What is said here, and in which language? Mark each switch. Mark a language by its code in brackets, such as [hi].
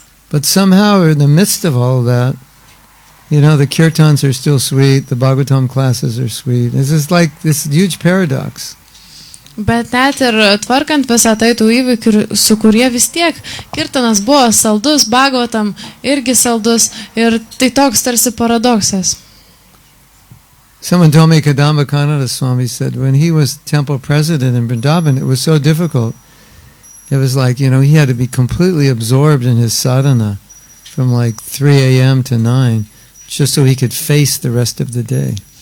[en] But somehow in the midst of all that, you know, the kirtans are still sweet, the Bhagavatam classes are sweet. It's just like this huge paradox. [lt] Bet net ir tvarkant visą tai tų įvykių, su kurie vis tiek kirtanas buvo saldus, Bhagavatam irgi saldus ir tai toks tarsi paradoksas. [en] Someone told me Kadamba Kanada Swami said when he was temple president in Vrindavan, it was so difficult. It was like, you know, he had to be completely absorbed in his sadhana from like 3 a.m. to 9 just so he could face the rest of the day.